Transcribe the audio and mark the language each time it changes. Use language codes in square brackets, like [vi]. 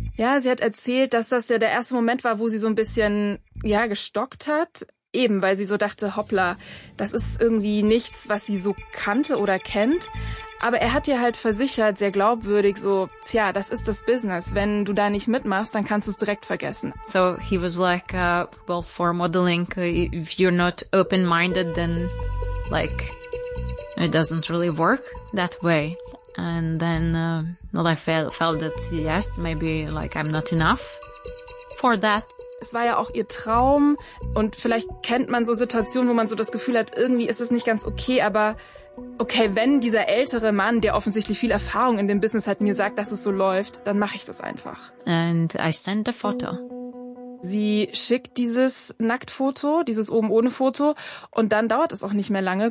[de] Ja, sie hat erzählt, dass das ja der erste Moment war, wo sie so ein bisschen, ja, gestockt hat. Eben, weil sie so dachte, hoppla, das ist irgendwie nichts, was sie so kannte oder kennt. Aber er hat ihr halt versichert, sehr glaubwürdig, so, tja, das ist das Business. Wenn du da nicht mitmachst, dann kannst du es direkt vergessen. [en] So he was like, well, for modeling, if you're not open-minded, then like, it doesn't really work that way. And then I felt that yes, maybe like I'm not enough for that. [de] Es war ja auch ihr Traum und vielleicht kennt man so Situationen, wo man so das Gefühl hat, irgendwie ist es nicht ganz okay, aber okay, wenn dieser ältere Mann, der offensichtlich viel Erfahrung in dem Business hat, mir sagt, dass es so läuft, dann mache ich das einfach. [en] And I sent a photo. [de] Sie schickt dieses Nacktfoto, dieses Oben-ohne-Foto und dann dauert es auch nicht mehr lange.